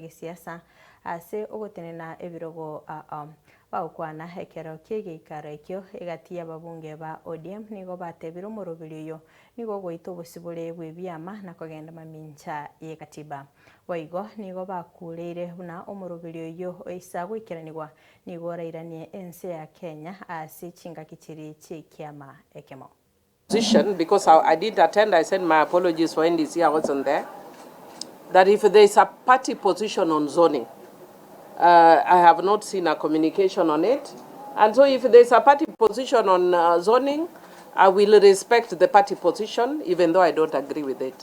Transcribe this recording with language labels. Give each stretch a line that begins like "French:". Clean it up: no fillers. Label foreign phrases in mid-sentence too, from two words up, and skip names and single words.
Gusii: Gesiasa ase ogotenena ebirogo bagokwana ekero kiegeikaro ekio egati y'ababunge ba ODM nigo batebire omoroberio oyo nigo goita obosibore bw'ebiama na kogenda mamincha y'egatiba boigo nigo bakureire buna omoroberio oyo oisa goikeranigwa nigo orairanie ense ya Kenya ase chingaki chiri chikiama ekemo.
English: Because I did attend, I sent my apologies for NDC, I wasn't there, that if there is a party position on zoning, I have not seen a communication on it. And so if there is a party position on zoning, I will respect the party position, even though I don't agree with it.